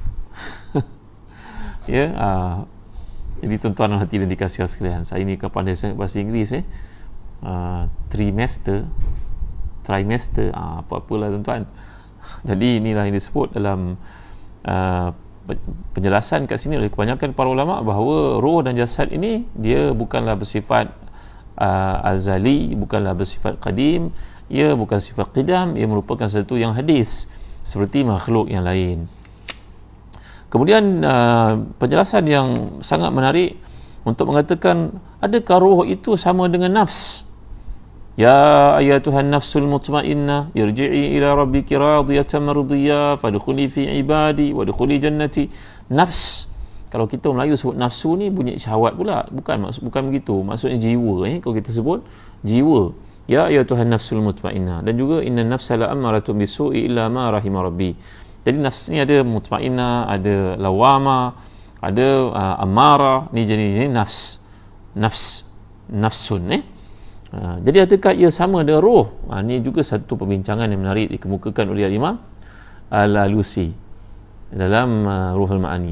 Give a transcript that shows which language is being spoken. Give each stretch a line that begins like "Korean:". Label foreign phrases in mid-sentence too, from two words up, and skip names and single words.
Malay: Ya, jadi tuan-tuan hati dan dikasihi sekalian, saya ni kan pandai sangat bahasa Inggeris trimester, apa-apalah tuan-tuan. Jadi inilah yang disebut dalam penjelasan kat sini oleh kebanyakan para ulama bahawa roh dan jasad ini dia bukanlah bersifat azali, bukanlah bersifat qadim, ia bukan sifat qidam, ia merupakan satu yang hadis seperti makhluk yang lain. Kemudian penjelasan yang sangat menarik untuk mengatakan adakah roh itu sama dengan nafs?
Arabic: يا أيتها النفس المطمئنة ارجعي إلى ربك راضية مرضية فادخلي في عبادي وادخلي جنتي.
Malay: Nafs, kalau kita Melayu sebut nafsu ni bunyi syahwat pula, bukan begitu, maksudnya jiwa. Kalau kita sebut jiwa,
Arabic: يا أيتها النفس المطمئنة,
Malay: dan juga
Arabic: إن النفس لأمارة بالسوء إلا ما رحم ربي.
Malay: Jadi nafs ni ada mutmainnah, ada lawama, ada amarah, ni jenis nafsun. Jadi adakah ia sama dengan roh? Ini juga satu perbincangan yang menarik dikemukakan oleh Imam Al-Alusi dalam Ruhul Ma'ani.